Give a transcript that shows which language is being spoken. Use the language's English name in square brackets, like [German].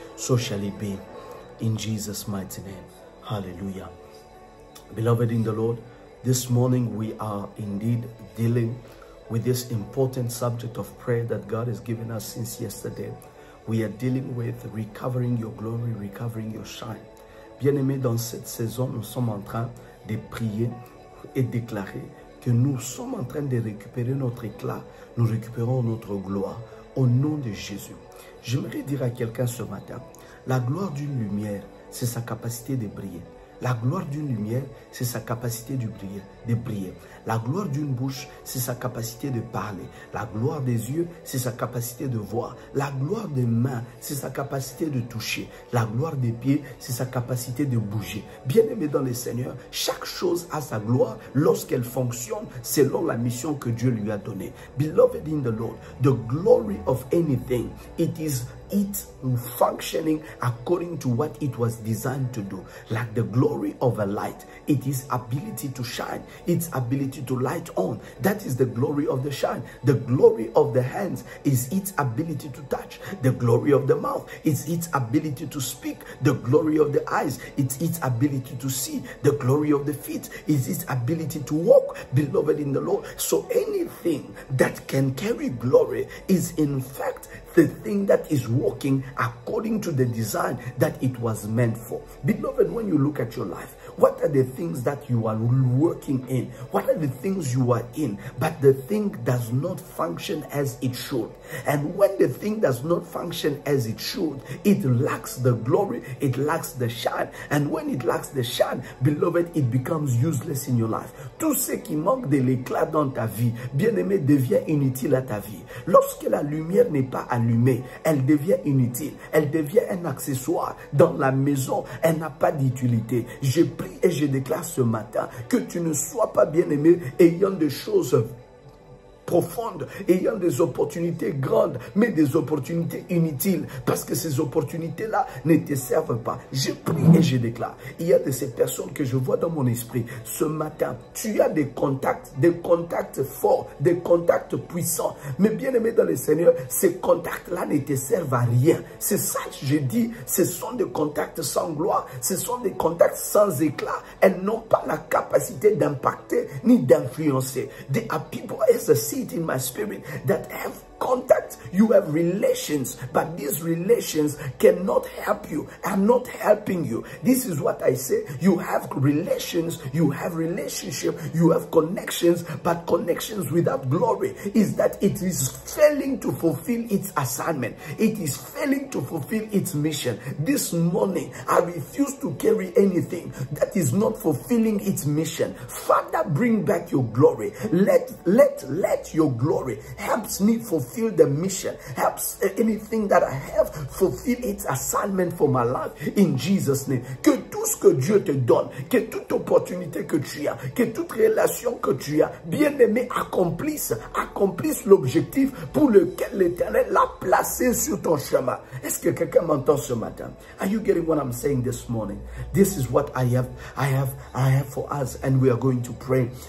[English] So shall it be in Jesus' mighty name. Hallelujah. Beloved in the Lord, this morning we are indeed dealing with this important subject of prayer that God has given us since yesterday. We are dealing with recovering your glory, recovering your shine. [French] Bien-aimés, dans cette saison, nous sommes en train de prier et déclarer que nous sommes en train de récupérer notre éclat, nous récupérons notre gloire au nom de Jésus. J'aimerais dire à quelqu'un ce matin, la gloire d'une lumière, c'est sa capacité de briller. La gloire d'une lumière, c'est sa capacité de briller. La gloire d'une bouche, c'est sa capacité de parler. La gloire des yeux, c'est sa capacité de voir. La gloire des mains, c'est sa capacité de toucher. La gloire des pieds, c'est sa capacité de bouger. Bien-aimé dans le Seigneur, chaque chose a sa gloire lorsqu'elle fonctionne selon la mission que Dieu lui a donnée. [English] Beloved in the Lord, the glory of anything, it is it functioning according to what it was designed to do. Like the glory of a light, it is ability to shine, its ability to light on. That is the glory of the shine. The glory of the hands is its ability to touch. The glory of the mouth is its ability to speak. The glory of the eyes, it's its ability to see. The glory of the feet is its ability to walk, beloved in the Lord. So anything that can carry glory is in fact the thing that is working according to the design that it was meant for. Beloved, when you look at your life, what are the things that you are working in? What are the things you are in? But the thing does not function as it should. And when the thing does not function as it should, it lacks the glory, it lacks the shine. And when it lacks the shine, beloved, it becomes useless in your life. [French] Tout ce qui manque de l'éclat dans ta vie, bien-aimé, devient inutile à ta vie. Lorsque la lumière n'est pas allumée, elle devient inutile. Elle devient un accessoire dans la maison. Elle n'a pas d'utilité. Je prie et je déclare ce matin que tu ne sois pas bien-aimé ayant des choses profondes, ayant des opportunités grandes, mais des opportunités inutiles, parce que ces opportunités-là ne te servent pas. Je prie et je déclare, il y a de ces personnes que je vois dans mon esprit, ce matin, tu as des contacts forts, des contacts puissants, mais bien aimé dans le Seigneur, ces contacts-là ne te servent à rien. C'est ça que je dis, ce sont des contacts sans gloire, ce sont des contacts sans éclat. Elles n'ont pas la capacité d'impacter ni d'influencer. [English] There are people, as I see it in my spirit, that have contact, you have relations, but these relations cannot help you, are not helping you. This is what I say. You have relations, you have relationship, you have connections, but connections without glory is that it is failing to fulfill its assignment. It is failing to fulfill its mission. This morning, I refuse to carry anything that is not fulfilling its mission. Father, bring back your glory. Let your glory helps me fulfill the mission, helps anything that I have fulfill its assignment for my life in Jesus' name. [French] Que tout ce que Dieu te donne, que toute opportunité que tu as, que toute relation que tu as, bien aimé, accomplisse l'objectif pour lequel l'Éternel l'a placé sur ton chemin. Est-ce que quelqu'un m'entend ce matin? [English] Are you getting what I'm saying this morning? This is what I have for us, and we are going to pray.